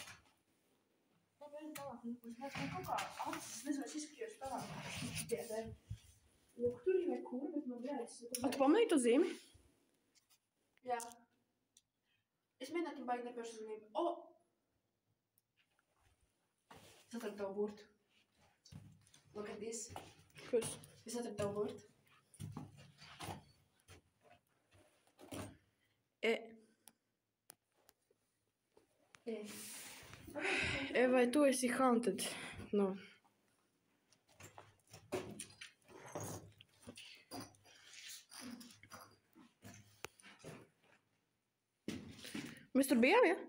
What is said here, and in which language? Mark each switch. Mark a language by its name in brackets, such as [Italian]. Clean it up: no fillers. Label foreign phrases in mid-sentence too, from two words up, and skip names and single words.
[Latvian] Lūk, tur ir nekur, bet man jāies. A tu pamanīji to zīmi? Jā. Es mēģināju tam baigi nepiešu uzmanību. O! Es atradu tavu burtu. [English] Look at this. [Latvian] Kas? Es atradu tavu burtu. Vai tu esi [English] haunted? No. [Latvian] Mēs tur bijām, ja?